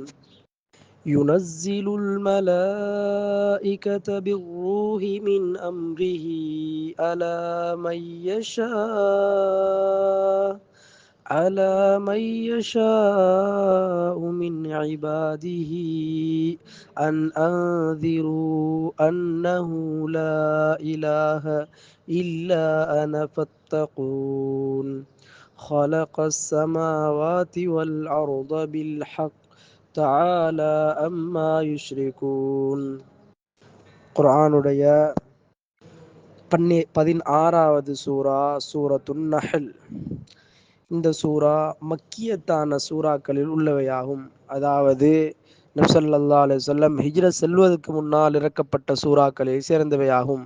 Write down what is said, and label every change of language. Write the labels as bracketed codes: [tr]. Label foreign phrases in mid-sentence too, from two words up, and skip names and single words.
[ar] ينزل الملائكة بالروح من أمره على من يشاء من عباده أن أنذروا أنه لا إله إلا أنا فاتقون. خلق السماوات والأرض بالحق تعالى أما يشركون. [ta] குர்ஆனுடைய 16வது சூரா சூரத்துன் நஹல். இந்த சூரா மக்கியத்தான சூறாக்களில் உள்ளவையாகும். அதாவது நபி [ar] صلى الله عليه وسلم [ta] ஹிஜ்ரத் செல்வதற்கு முன்னால் இறக்கப்பட்ட சூறாக்களில் சேர்ந்தவையாகும்.